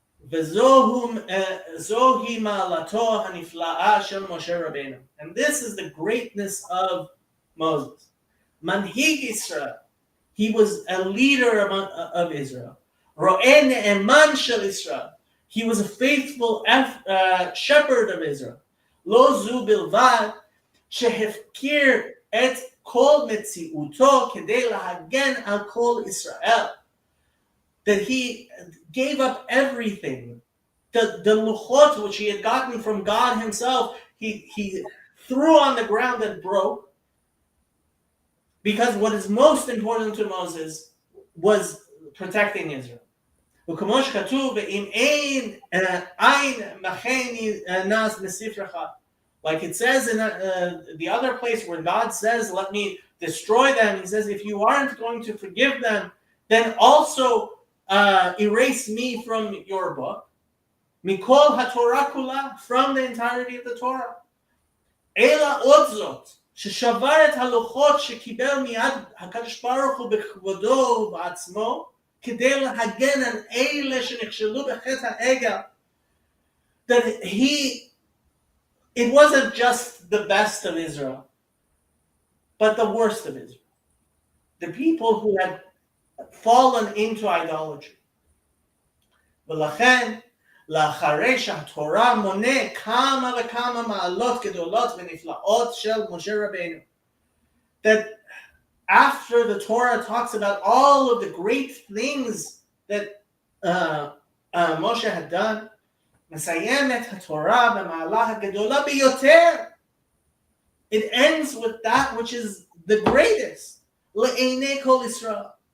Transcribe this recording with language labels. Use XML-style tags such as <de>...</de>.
<he>וזוהי מעלתו הנפלאה של משה רבנו.</he> <en>And this is the greatness of Moses.</en> <he>מנהיג ישראל.</he> <en>He was a leader of Israel.</en> <he>רועה נאמן של ישראל.</he> <en>He was a faithful shepherd of Israel.</en> <he>לא זו בלבד שהפקיר את כל מציאותו כדי להגן על כל ישראל.</he> <en>That he gave up everything. The luchot which he had gotten from God himself, he threw on the ground and broke. Because what is most important to Moses was protecting Israel.</en> <he>וכמו שכתוב, ואם אין מחני נס מספרך.</he> <en>Like it says in the other place where God says, let me destroy them. He says, if you aren't going to forgive them, then also erase me from your book.</en> <he>Mikol haTorah kula,</he> <en>from the entirety of the Torah.</en> <he>Ela od zot, sheshavar et halochot shekiber miyad HaKadosh Baruch Hu b'kvodo v'atzmo, כדי להגן על אלה שנכשלו בחטא העגל.</he> <en>That it wasn't just the best of Israel, but the worst of Israel. The people who had fallen into idolatry.</en> <he>ולכן, לאחרי שהתורה מונה כמה וכמה מעלות גדולות ונפלאות של משה רבנו.</he> <en>That after the Torah talks about all of the great things that Moshe had done,</en> <he>מסיימת התורה במעלה הגדולה ביותר.</he> <en>It ends with that which is the greatest.</en> <he>לעיני כל ישראל.</he>